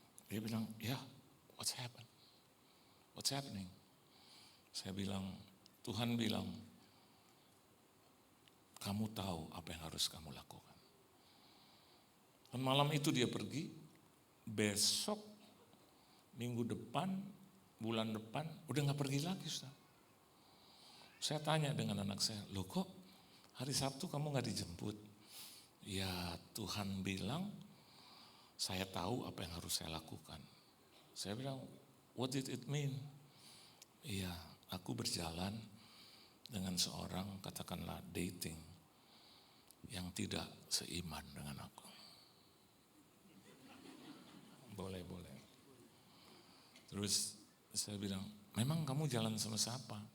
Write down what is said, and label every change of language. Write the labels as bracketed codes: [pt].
[id] Dia bilang, [en] what's happening? [id] Saya bilang, Tuhan bilang, kamu tahu apa yang harus kamu lakukan. Dan malam itu dia pergi, besok, minggu depan, bulan depan, udah gak pergi lagi, Ustaz. Saya tanya dengan anak saya, loh kok hari Sabtu kamu gak dijemput? Ya Tuhan bilang, saya tahu apa yang harus saya lakukan. Saya bilang, [en] what did it mean? [id] Iya, aku berjalan dengan seorang, katakanlah dating, yang tidak seiman dengan aku. Boleh. Terus saya bilang, memang kamu jalan sama siapa?